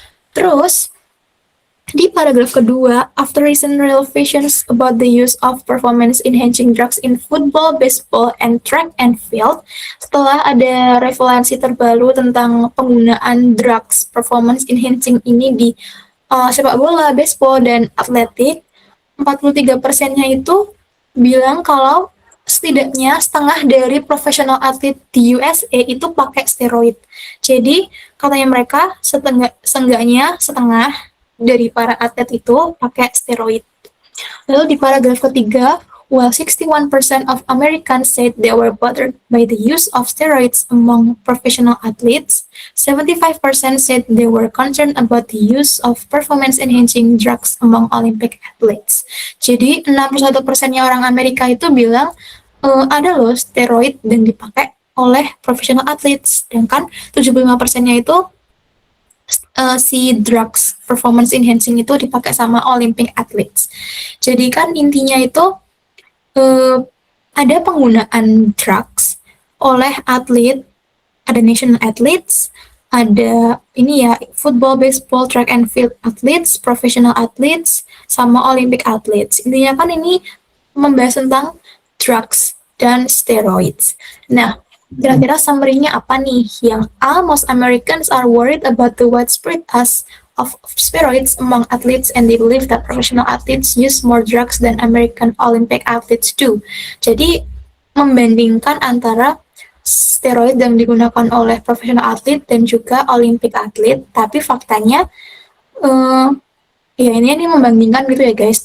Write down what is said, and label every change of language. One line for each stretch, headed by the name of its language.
Indonesian: Terus di paragraf kedua,
English: after recent revelations about the use of performance enhancing drugs in football, baseball, and track and field,
Indonesian: setelah ada revelasi terbaru tentang penggunaan drugs performance enhancing ini di sepak bola, baseball, dan atletik, 43%-nya itu bilang kalau setidaknya setengah dari profesional atlet di USA itu pakai steroid. Jadi katanya mereka seenggaknya setengah dari para atlet itu pakai steroid. Lalu di paragraf ketiga,
English: while 61% of Americans said they were bothered by the use of steroids among professional athletes, 75% said they were concerned about the use of performance-enhancing drugs among Olympic athletes.
Indonesian: Jadi 61%-nya orang Amerika itu bilang ada loh steroid dan dipakai oleh professional athletes, sedangkan 75%-nya itu si drugs performance enhancing itu dipakai sama Olympic athletes. Jadi kan intinya itu ada penggunaan drugs oleh atlet, ada national athletes, ada ini ya football, baseball, track and field athletes, professional athletes, sama Olympic athletes. Intinya kan ini membahas tentang drugs dan steroids. Nah, kira-kira summary-nya apa nih? Yang A,
English: most Americans are worried about the widespread use of steroids among athletes and they believe that professional athletes use more drugs than American Olympic athletes do.
Indonesian: Jadi, membandingkan antara steroid yang digunakan oleh profesional atlet dan juga Olympic atlet, tapi faktanya ya ini membandingkan gitu ya guys.